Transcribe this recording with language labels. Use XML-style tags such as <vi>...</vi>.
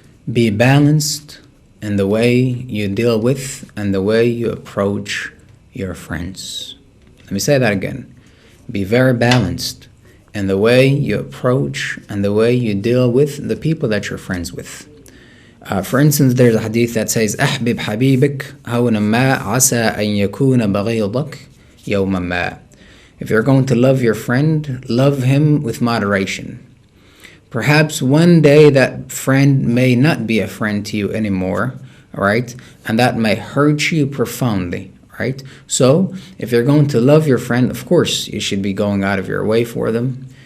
<en>Be balanced in the way you deal with and the way you approach your friends. Let me say that again. Be very balanced in the way you approach and the way you deal with the people that you're friends with. For instance, there's a hadith that says,</en> <ar>أحبب حبيبك هونا ما عسى أن يكون بغيضك يوما ما.</ar> <en>If you're going to love your friend, love him with moderation. Perhaps one day that friend may not be a friend to you anymore, all right? And that may hurt you profoundly, right? So if you're going to love your friend, of course, you should be going out of your way for them.</en>